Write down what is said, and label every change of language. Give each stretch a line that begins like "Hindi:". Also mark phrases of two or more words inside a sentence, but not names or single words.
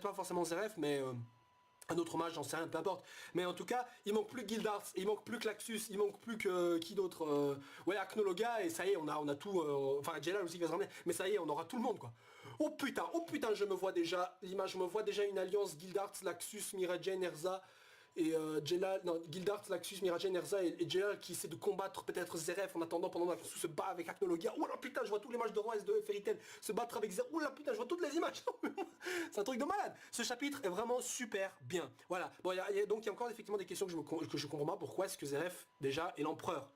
French: Ou peut-être pas forcément Zeref, mais... un autre mage, j'en sais rien, peu importe. Mais en tout cas, il manque plus Gildarts, il manque plus Klaxus, il manque plus que qui d'autre ouais, Aknologa, et ça y est, on a tout. Enfin, Jelal aussi qui va se ramener, mais ça y est, on aura tout le monde quoi. Oh putain, je me vois déjà l'image, je me vois déjà une alliance Gildarts, Laxus, Miragen, Erza. Et Jelal, non, Gildarts, Laxus, Miragen, Erza et Jelal qui essaie de combattre peut-être Zeref en attendant pendant que se bat avec Aknologia. Oh là putain, je vois tous les matchs de Roi et de Fairy Tail se battre avec Zeref. Oh là putain, je vois toutes les images. C'est un truc de malade. Ce chapitre est vraiment super bien. Voilà. Bon, donc il y a encore effectivement des questions que je comprends pas. Pourquoi est-ce que Zeref déjà est l'empereur?